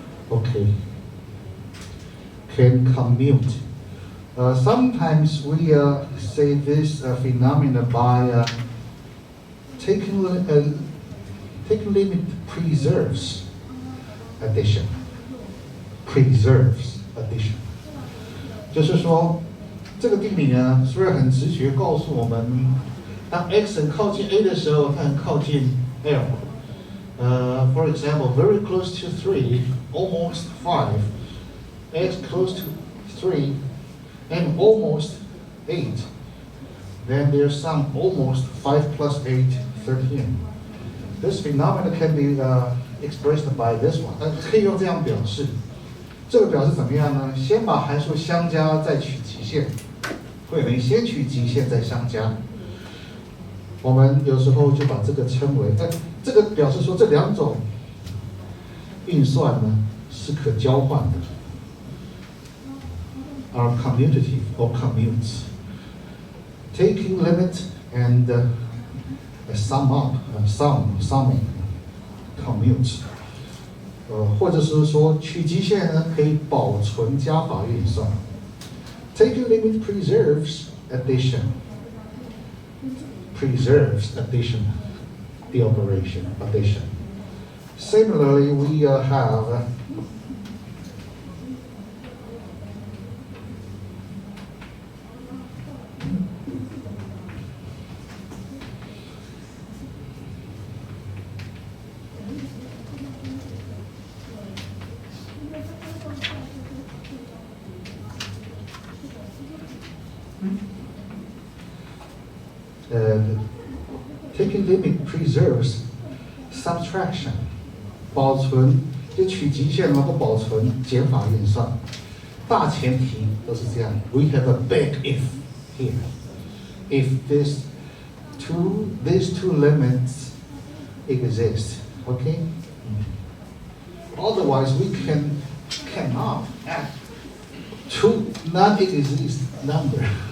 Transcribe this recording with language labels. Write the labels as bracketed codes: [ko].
[en] Okay, can commute. Sometimes we say this phenomena by taking limit preserves addition. Preserves addition. [zh] 就是说，这个定理呢，虽然很直觉告诉我们，当 x 很靠近 a 的时候，它很靠近 L。 [en] For example, very close to 3, almost 5. X close to 3 and almost 8. Then there's some almost 5 plus 8, 13. This phenomenon can be expressed by this one. [zh] 可以用这样表示。这个表示怎么样呢？先把函数相加，再取极限。会没先取极限再相加。我们有时候就把这个称为，这个表示说这两种运算呢是可交换的。 [en] Are commutative or commutes. Taking limit and sum up, summing, commutes. [zh] 或者是说取极限呢可以保存加法运算。 [en] Taking limit preserves addition. Preserves addition, the operation addition. Similarly, we have taking limit preserves subtraction, [zh] 保存就取极限然后保存减法运算，大前提都是这样。 [en] We have a big if here. If these two limits exist, okay? Otherwise, we cannot add two non-exist number.